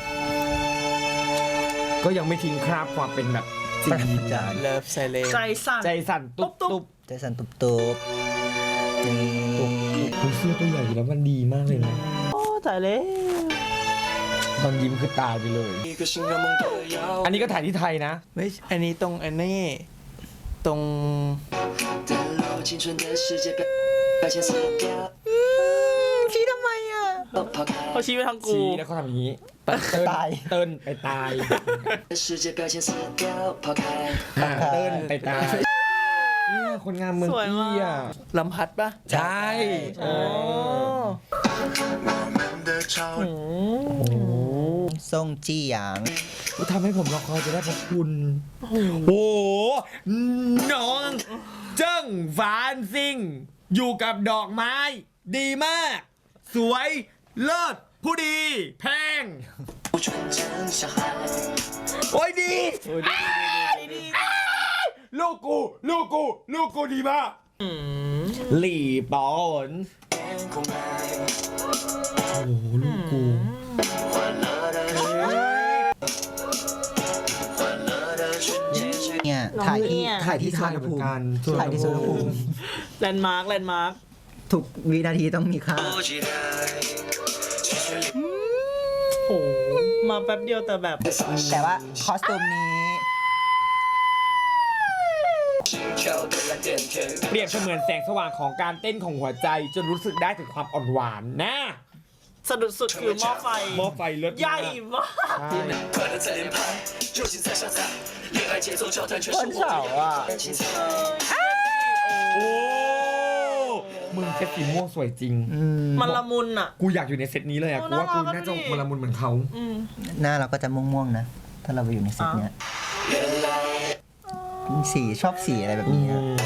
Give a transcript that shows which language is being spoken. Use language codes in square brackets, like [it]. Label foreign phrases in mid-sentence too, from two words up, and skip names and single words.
[th] ก็ยังไม่ทิ้งคราบความเป็นแบบจีน เลิฟไซเลน ใจสั่น ใจสั่นตุ๊บตุ๊บ ใจสั่นตุบตุบนี่ เสื้อตัวใหญ่แล้วมันดีมากเลยนะ โอ้ตายแล้ว ตอนยิ้มคือตายไปเลย [zh] 一个心让梦的摇 [th] อันนี้ก็ถ่ายที่ไทยนะ ไม่อันนี้ตรงอันนี้ตรง [zh] 的路，青春的世界标签撕掉， [th] ชี้ทำไมอ่ะ [zh] 都抛开 [th] เขาชี้ไปทางกู ชี้แล้วเขาทำอย่างนี้ ตาย เติ้นไปตาย [zh] 的世界标签撕掉，抛开。 [th] เติ้นไปตายเนี่ยคนงามเมืองอี้อ่ะ ลำพัดปะ ใช่เออ ทรงจี้หยาง ก็ทำให้ผมรอคอยจะได้พบคุณ โอ้โห น้อง เจิ้งฝานซิง อยู่กับดอกไม้ ดีมาก สวย เลิศ ผู้ดี แพง [zh] 纯真小孩， [th] โอ้ยดี ลูกกูดีมากหลี่ปอน [zh] 天空白， [th] โอ้โหลูกกู [zh] 欢乐的欢乐的纯洁是 [th] เนี่ยถ่ายที่สวนภูมิ ถ่ายที่สวนภูมิ แลนด์มาร์ค แลนด์มาร์ค ทุกวินาทีต้องมีค่า [zh] 不期待，其实 [th] โอ้โห มาแป๊บเดียวแต่แบบ แต่ว่าคอสตูมนี้ [zh] 心跳的蓝点源 [th] เปรียบเสมือนแสงสว่างของการเต้นของหัวใจ จนรู้สึกได้ถึงความอ่อนหวานนะ สะดุดสุดคือหม้อไฟ หม้อไฟเลิศ ใหญ่มาก ใช่ [zh] 快乐在连拍，热情在下载，恋爱节奏交谈全是 [th] วันเสาร์อ่ะ [zh] 我的精彩。 [th] โอ้ มึงเซตสีม่วงสวยจริง มันละมุนอ่ะ กูอยากอยู่ในเซตนี้เลยอ่ะ โอ้ กูว่ากู น่ารัก น่าจะ ดิ มันละมุนเหมือนเขา หน้าเราก็จะม่วงๆนะ ถ้าเราไปอยู่ในเซตเนี้ยสีชอบสีอะไรแบบนี้อะ